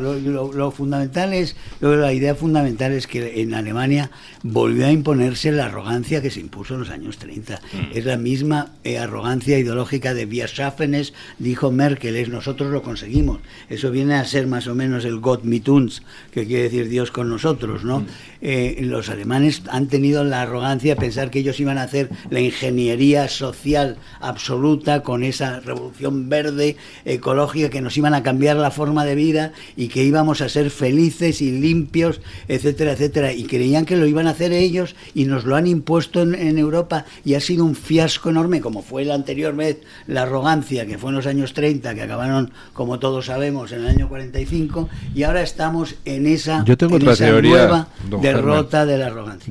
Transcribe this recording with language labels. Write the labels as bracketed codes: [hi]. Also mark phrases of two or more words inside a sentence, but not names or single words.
[es] Lo fundamental es, la idea fundamental es que en Alemania volvió a imponerse la arrogancia que se impuso en los años 30. Es la misma arrogancia ideológica de [de] Wir schaffen es, [es] dijo Merkel, nosotros lo conseguimos. Eso viene a ser más o menos el [de] Gott mit uns, [es] que quiere decir Dios con nosotros, ¿no? Los alemanes han tenido la arrogancia de pensar que ellos iban a hacer la ingeniería social absoluta con esa revolución verde, ecológica, que nos iban a cambiar la forma de vida y que íbamos a ser felices y limpios, etcétera, etcétera, y creían que lo iban a hacer ellos y nos lo han impuesto en Europa y ha sido un fiasco enorme, como fue la anterior vez la arrogancia, que fue en los años 30, que acabaron, como todos sabemos, en el año 45, y ahora estamos en esa, nueva derrota de la arrogancia.